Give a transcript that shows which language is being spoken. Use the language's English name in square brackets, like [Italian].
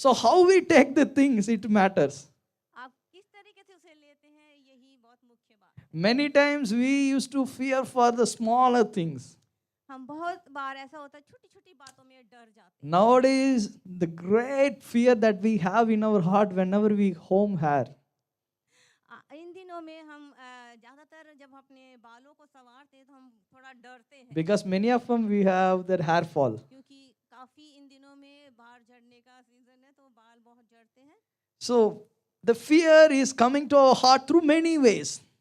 [English] So how we take the things, it matters. [Hindi] आप किस तरीके से उसे लेते हैं यही बहुत मुख्य बात है। [English] Many times we used to fear for the smaller things. [Hindi] हम बहुत बार ऐसा होता है छोटी छोटी बातों में डर जाते हैं। [English] Nowadays, the great fear that we have in our heart whenever we comb hair. [Hindi] इन दिनों में हम ज़्यादातर जब अपने बालों को संवारते हैं तो हम थोड़ा डरते हैं [English] Because many of them we have their hair fall. [Hindi] क्योंकि काफ़ी इन दिनों में बाल झड़ने का सीजन है तो बाल बहुत झड़ते हैं। [English] So the fear is coming to our heart through many ways.